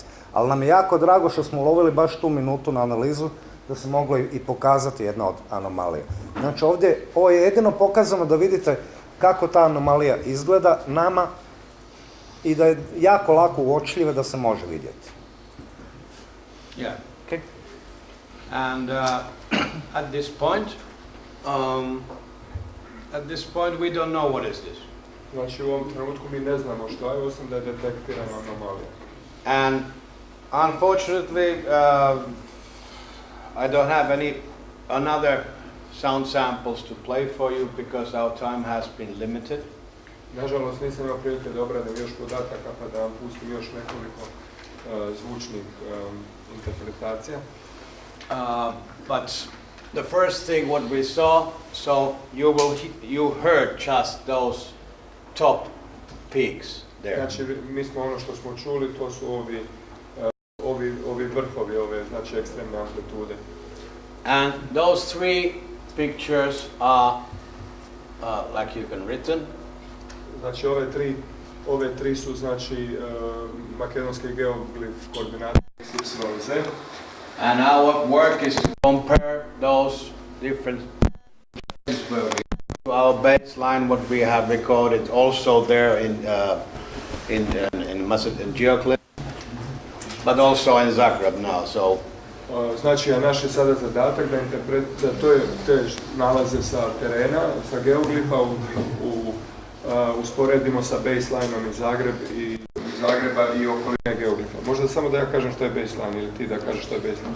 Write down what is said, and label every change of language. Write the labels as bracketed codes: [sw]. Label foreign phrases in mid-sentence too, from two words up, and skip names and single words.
[hr] Ali nam je jako drago što smo ulovili baš tu minutu na analizu da se moglo i pokazati jedna od anomalija. Znači ovdje, ovo je jedino pokazano da vidite kako ta anomalija izgleda nama i da je jako lako uočljiva da se može vidjeti. [en] Yeah. Okay. And at this point we don't know what is this. [hr] Znači u ovom trenutku mi ne znamo što je, osim da je detektirana anomalija. [en] And unfortunately, I don't have another sound samples to play for you because our time has been limited. [hr] Nažalost nisam imao prilike da obradim još podataka pa da vam pustim još nekoliko zvučnih interpretacija. [en] But the first thing what we saw, so you heard just those top peaks there. [hr] Znači mi smo ono što smo čuli, to su ovi vrhovi, ove znači ekstremne amplitude. [en] And those 3 pictures are like you can written. [hr] Znači ove tri su znači makedonski geoglif koordinate XYZ. [en] And our work is to compare those different to our baseline what we have recorded also there in Macedon geoglyph, but also in Zagreb now. So [hr] znači, a naš je sada zadatak da te nalaze sa terena, sa geoglifa usporedimo sa baselineom iz Zagreba i okoline geoglifa. Možda samo da ja kažem što je baseline ili ti da kažeš što je baseline.